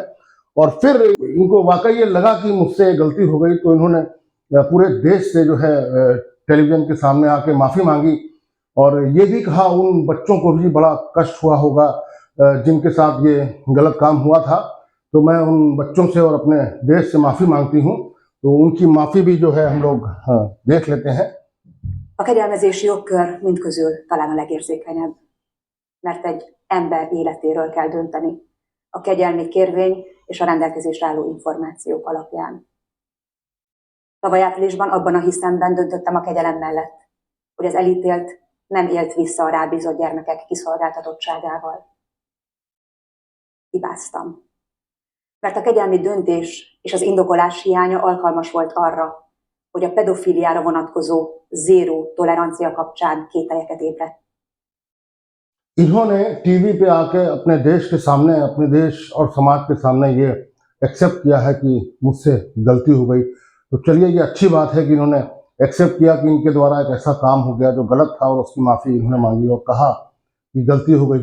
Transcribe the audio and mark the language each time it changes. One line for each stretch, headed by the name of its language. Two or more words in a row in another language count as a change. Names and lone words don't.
Hindi: और फिर इनको वाकई ये लगा कि मुझसे गलती हो गई, तो इन्होंने पूरे देश से जो है टेलीविजन के सामने आके माफ़ी मांगी, और ये भी कहा उन बच्चों को भी बड़ा कष्ट हुआ होगा जिनके साथ ये गलत काम हुआ था। तो मैं उन बच्चों से और अपने देश से माफ़ी मांगती हूँ। तो उनकी माफ़ी भी जो है हम लोग देख लेते हैं।
Hungarian: A kegyelmezési jogkör mindközül talán a legérzékenyebb, mert egy ember életéről kell dönteni a kegyelmi kérvény és a rendelkezésre álló információk alapján. Tavaly áprilisban abban a hiszemben döntöttem a kegyelem mellett, hogy az elítélt nem élt vissza a rábízott gyermekek kiszolgáltatottságával. Hibáztam. Mert a kegyelmi döntés és az indokolás hiánya alkalmas volt arra, hogy a pedofiliára vonatkozó zéró tolerancia kapcsán kételyeket ébredt.
Hindi: इन्होंने टीवी पे आके अपने देश के सामने, अपने देश और समाज के सामने ये एक्सेप्ट किया है कि मुझसे गलती हो गई। तो चलिए, ये अच्छी बात है कि इन्होंने एक्सेप्ट किया कि इनके द्वारा एक ऐसा काम हो गया जो गलत था, और उसकी माफ़ी इन्होंने मांगी और कहा कि गलती हो गई।